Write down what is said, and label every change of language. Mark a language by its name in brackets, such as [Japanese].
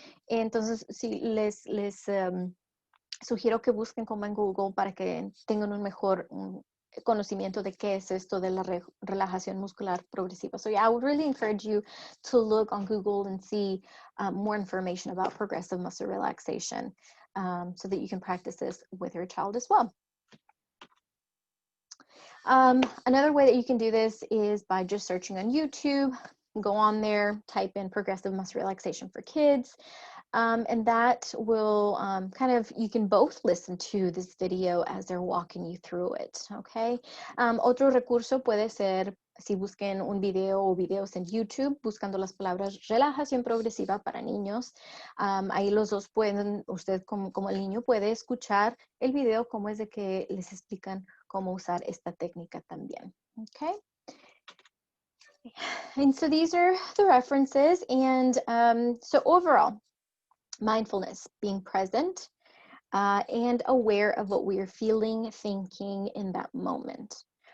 [Spanish] Entonces, sí, les sugiero que busquen como en Google para que tengan un mejor conocimiento de qué es esto de la relajación muscular progresiva. [English] So yeah, I would really encourage you to look on Google and see more information about progressive muscle relaxation so that you can practice this with your child as well. Another way that you can do this is by just searching on YouTube. Go on there, type in progressive muscle relaxation for kids. And that will you can both listen to this video as they're walking you through it, okay? [Spanish] Otro recurso puede ser, si busquen un video o videos en YouTube, buscando las palabras relajación progresiva para niños. Ahí los dos pueden, usted como el niño puede escuchar el video como es de que les explican cómo usar esta técnica también, okay? [English] And so these are the references, and so overall, mindfulness, being present and aware of what we are feeling, thinking in that moment.